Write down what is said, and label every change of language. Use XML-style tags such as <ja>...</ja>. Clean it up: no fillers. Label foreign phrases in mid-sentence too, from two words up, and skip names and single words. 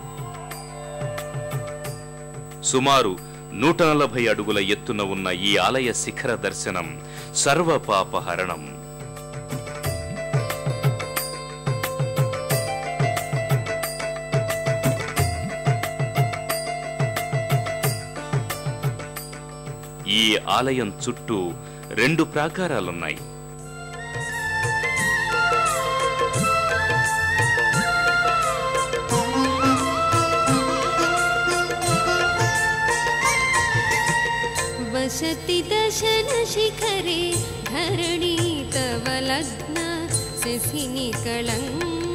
<te>సుమారు 140 అడుగుల ఎత్తున ఉన్న ఈ ఆలయ శిఖర దర్శనం సర్వపాపహరణం. ఈ ఆలయం చుట్టూ 2 ప్రాకారాలున్నాయి.</te> <sa>वसति दशन शिखरे धरणी तव लग्न शशिनि कलंक</sa>